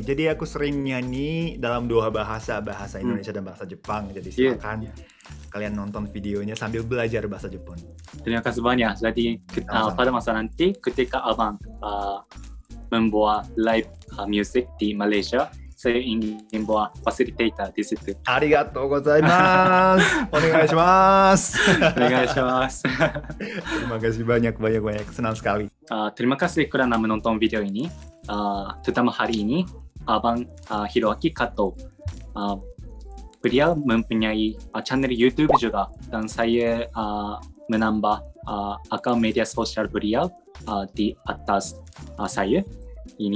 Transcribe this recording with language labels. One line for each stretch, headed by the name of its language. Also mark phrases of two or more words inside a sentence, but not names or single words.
Indonesian: Jadi aku sering nyanyi dalam 2 bahasa Indonesia dan bahasa Jepang.
Malay: Jadi silakan kalian nonton videonya sambil belajar bahasa Jepun. Terima kasih banyak. Jadi pada masa nanti ketika abang membuat live music di Malaysia, saya ingin buat facilitator di situ.
Japanese: ありがとうございます。お願いします. お願いします.
Malay: Terima kasih banyak. Senang sekali. Terima kasih kerana menonton video ini. Terutama hari ini, abang Hiroaki Kato. Beliau mempunyai channel YouTube juga, dan saya menambah akaun media sosial beliau di atas saya ini.